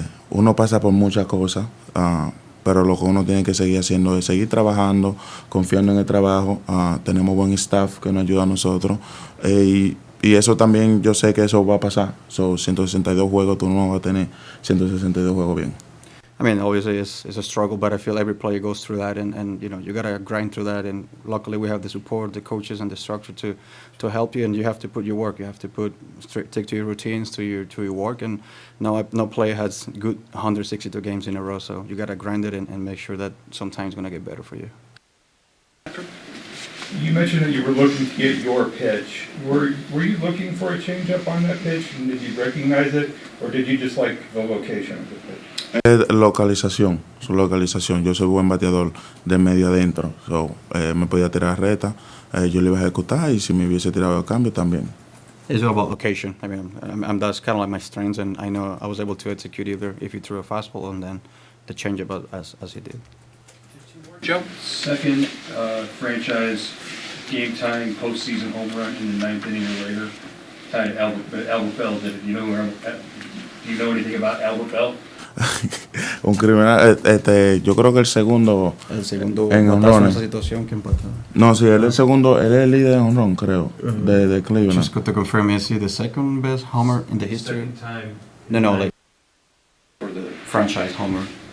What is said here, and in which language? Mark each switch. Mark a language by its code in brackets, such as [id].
[es] Uno pasa por muchas cosas, pero lo que uno tiene que seguir haciendo es seguir trabajando, confiando en el trabajo. Tenemos buen staff que nos ayuda a nosotros, y eso también yo sé que eso va a pasar. 162 juegos, tú no vas a tener 162 juegos bien. [en] I mean, obviously it's a struggle, but I feel every player goes through that, and you know, you gotta grind through that. And luckily, we have the support, the coaches, and the structure to help you. And you have to put your work. You have to stick to your routines, to your work. And no player has good 162 games in a row, so you gotta grind it and make sure that sometimes it's gonna get better for you. You mentioned that you were looking to get your pitch. Were you looking for a changeup on that pitch, and did you recognize it, or did you just like the location of the pitch? [es] Localización, su localización. Yo soy buen bateador de medio adentro, me podía tirar reta, yo le iba a ejecutar, y si me hubiese tirado a cambio también. [en] It's all about location. I mean, that's kind of like my strengths, and I know I was able to execute either if he threw a fastball and then the changeup as he did. Joe? Second franchise game-tying postseason home run in the 9th inning or later. Tied Albert Bell did it. Do you know anything about Albert Bell? [es] Un criminal, yo creo que el segundo en honrones. Esa situación que empató. No, sí, él es el líder en honrón, creo, de Cleveland. [en] Just to confirm, is he the second best homer in the history? Second time. No, like for the franchise homer.